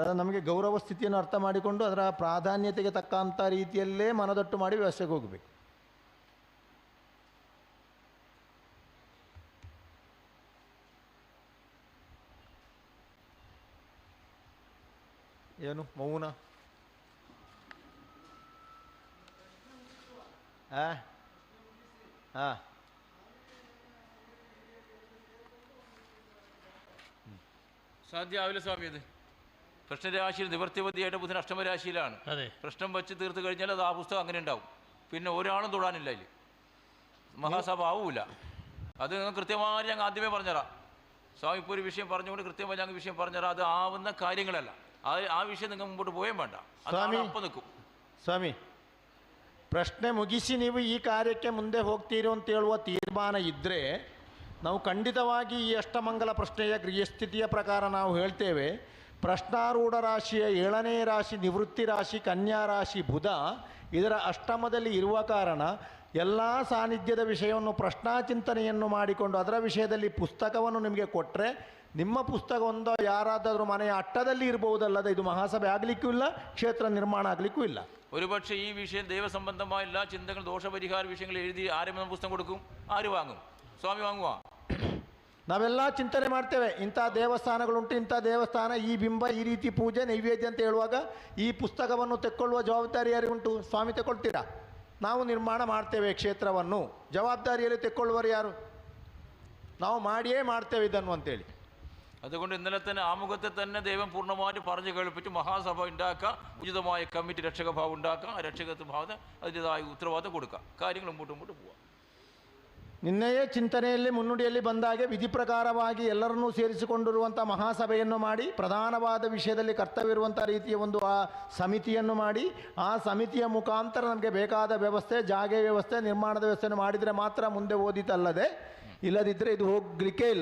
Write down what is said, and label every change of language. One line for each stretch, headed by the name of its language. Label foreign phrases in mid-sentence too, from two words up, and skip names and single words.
Kannada: ಅದು ನಮಗೆ ಗೌರವ ಸ್ಥಿತಿಯನ್ನು ಅರ್ಥ ಮಾಡಿಕೊಂಡು ಅದರ ಪ್ರಾಧಾನ್ಯತೆಗೆ ತಕ್ಕಂಥ ರೀತಿಯಲ್ಲೇ ಮನದಟ್ಟು ಮಾಡಿ ವ್ಯವಸ್ಥೆಗೆ ಹೋಗಬೇಕು. ಏನು ಮೌನ?
Malayalam: സാധ്യമാവില്ല സ്വാമി. അത് പ്രശ്നരാശിയിൽ നിവൃത്തിപതിയായിട്ട് ബുധൻ അഷ്ടമരാശിയിലാണ്. പ്രശ്നം വെച്ച് തീർത്ത് കഴിഞ്ഞാൽ അത് ആ പുസ്തകം അങ്ങനെ ഉണ്ടാവും. പിന്നെ ഒരാളും തൊടാനില്ല അതിൽ. മഹാസഭ ആവൂല. അത് കൃത്യമായി ഞങ്ങൾ ആദ്യമേ പറഞ്ഞുതരാം. സ്വാമി ഇപ്പോൾ ഒരു വിഷയം പറഞ്ഞുകൊണ്ട് കൃത്യമായി ഞങ്ങൾ വിഷയം പറഞ്ഞുതരാം. അത് ആവുന്ന കാര്യങ്ങളല്ല.
Kannada: ಆ ವಿಷಯ ನಿಮಗೆ ಮುಂಬಟ್ಟು ಹೋಗೇ ಬೇಡ. ಅಪ್ಪ ನಿಕ್ಕು ಸ್ವಾಮಿ, ಪ್ರಶ್ನೆ ಮುಗಿಸಿ ನೀವು ಈ ಕಾರ್ಯಕ್ಕೆ ಮುಂದೆ ಹೋಗ್ತೀರಿ ಅಂತ ಹೇಳುವ ತೀರ್ಮಾನ ಇದ್ದರೆ ನಾವು ಖಂಡಿತವಾಗಿ ಈ ಅಷ್ಟಮಂಗಲ ಪ್ರಶ್ನೆಯ ಗೃಹಸ್ಥಿತಿಯ ಪ್ರಕಾರ ನಾವು ಹೇಳ್ತೇವೆ. ಪ್ರಶ್ನಾರೂಢ ರಾಶಿಯ 7ನೇ ರಾಶಿ ನಿವೃತ್ತಿ ರಾಶಿ ಕನ್ಯಾ ರಾಶಿ ಬುಧ ಇದರ ಅಷ್ಟಮದಲ್ಲಿ ಇರುವ ಕಾರಣ ಎಲ್ಲ ಸಾನ್ನಿಧ್ಯದ ವಿಷಯವನ್ನು ಪ್ರಶ್ನಾಚಿಂತನೆಯನ್ನು ಮಾಡಿಕೊಂಡು ಅದರ ವಿಷಯದಲ್ಲಿ ಪುಸ್ತಕವನ್ನು ನಿಮಗೆ ಕೊಟ್ಟರೆ ನಿಮ್ಮ ಪುಸ್ತಕ ಒಂದು ಯಾರಾದರೂ ಮನೆಯ ಅಟ್ಟದಲ್ಲಿ ಇರಬಹುದಲ್ಲದೆ ಇದು ಮಹಾಸಭೆ ಆಗಲಿಕ್ಕೂ ಇಲ್ಲ, ಕ್ಷೇತ್ರ ನಿರ್ಮಾಣ ಆಗಲಿಕ್ಕೂ ಇಲ್ಲ.
Malayalam: ഒരുപക്ഷെ ഈ വിഷയം ദൈവസംബന്ധമായ എല്ലാ ചിന്തകൾ ദോഷപരിഹാര വിഷയങ്ങൾ എഴുതി ആരും പുസ്തകം കൊടുക്കും? ആര് വാങ്ങും?
Kannada: ಸ್ವಾಮಿ ವಾಂಗುವ? ನಾವೆಲ್ಲ ಚಿಂತನೆ ಮಾಡ್ತೇವೆ. ಇಂಥ ದೇವಸ್ಥಾನಗಳುಂಟು, ಇಂಥ ದೇವಸ್ಥಾನ, ಈ ಬಿಂಬ, ಈ ರೀತಿ ಪೂಜೆ ನೈವೇದ್ಯ ಅಂತ ಹೇಳುವಾಗ ಈ ಪುಸ್ತಕವನ್ನು ತೆಕ್ಕೊಳ್ಳುವ ಜವಾಬ್ದಾರಿ ಯಾರಿಗುಂಟು? ಸ್ವಾಮಿ ತೆಕ್ಕೊಳ್ತೀರಾ? ನಾವು ನಿರ್ಮಾಣ ಮಾಡ್ತೇವೆ ಕ್ಷೇತ್ರವನ್ನು, ಜವಾಬ್ದಾರಿಯಲ್ಲಿ ತೆಕ್ಕೊಳ್ಳುವರು ಯಾರು? ನಾವು ಮಾಡಿಯೇ ಮಾಡ್ತೇವೆ ಇದನ್ನು ಅಂತೇಳಿ.
Malayalam: അതുകൊണ്ട് ഇന്നലെ തന്നെ ആമുഖത്തെ തന്നെ ദൈവം പൂർണ്ണമായിട്ട് പറഞ്ഞു കേൾപ്പിച്ച് മഹാസഭ ഉണ്ടാക്കുക, ഉചിതമായ കമ്മിറ്റി രക്ഷകഭാവം ഉണ്ടാക്കുക, രക്ഷകത്വ ഭാവന അതിൻ്റെതായ ഉത്തരവാദിത്തം കൊടുക്കുക, കാര്യങ്ങൾ മുമ്പോട്ട് പോവുക.
Kannada: ನಿನ್ನೆಯೇ ಚಿಂತನೆಯಲ್ಲಿ ಮುನ್ನುಡಿಯಲ್ಲಿ ಬಂದಾಗೆ ವಿಧಿ ಪ್ರಕಾರವಾಗಿ ಎಲ್ಲರನ್ನೂ ಸೇರಿಸಿಕೊಂಡಿರುವಂಥ ಮಹಾಸಭೆಯನ್ನು ಮಾಡಿ ಪ್ರಧಾನವಾದ ವಿಷಯದಲ್ಲಿ ಕರ್ತವ್ಯವಿರುವಂಥ ರೀತಿಯ ಒಂದು ಆ ಸಮಿತಿಯನ್ನು ಮಾಡಿ ಆ ಸಮಿತಿಯ ಮುಖಾಂತರ ನಮಗೆ ಬೇಕಾದ ವ್ಯವಸ್ಥೆ, ಜಾಗೆ ವ್ಯವಸ್ಥೆ, ನಿರ್ಮಾಣದ ವ್ಯವಸ್ಥೆಯನ್ನು ಮಾಡಿದರೆ ಮಾತ್ರ ಮುಂದೆ ಓದಿತಲ್ಲದೆ ಇಲ್ಲದಿದ್ದರೆ ಇದು ಹೋಗಲಿಕ್ಕೆ ಇಲ್ಲ.